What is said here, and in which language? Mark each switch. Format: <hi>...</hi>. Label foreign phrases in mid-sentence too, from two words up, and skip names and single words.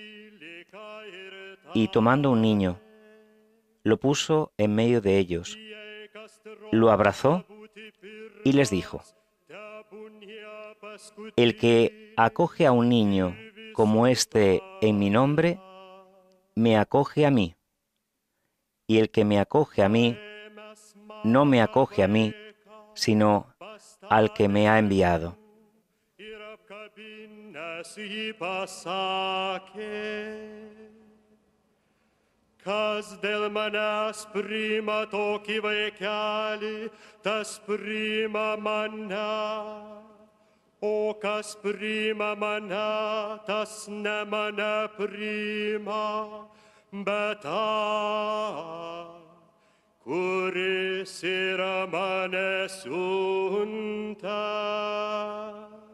<es>Y tomando un niño, lo puso en medio de ellos, lo abrazó y les dijo: el que acoge a un niño como este en mi nombre, me acoge a mí, y el que me acoge a mí, no me acoge a mí, sino al que me ha enviado.</es> <lt>Kas dėl manęs priima tokį vaikelį, tas priima mane. O kas priima mane, tas ne mane priima, bet tą, kuris yra mane siuntęs.</lt>